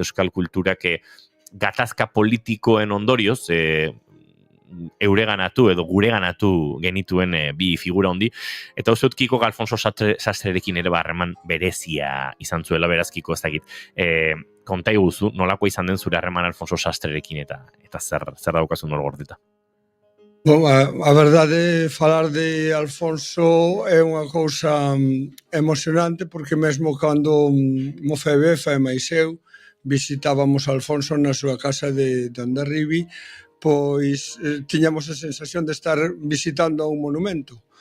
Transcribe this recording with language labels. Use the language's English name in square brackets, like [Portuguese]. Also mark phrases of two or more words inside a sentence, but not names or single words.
[Basque] Euskal kulturak gatazka politikoen ondorioz, eureganatu edo gureganatu genituen bi figura handi, eta uste dut Kiko Alfonso Sastrerekin ere harreman berezia izan zuela, beraz Kiko ez dakit. Konta iguzu, nolako izan den zure harreman Alfonso Sastrerekin eta zer daukazun hor gordeta? [Galician] A verdade, falar de Alfonso é unha cousa emocionante, porque mesmo cando Mofa e Befa e máis eu visitábamos a Alfonso na súa casa de Hondarribi, pois tiñamos a sensación de estar visitando un monumento.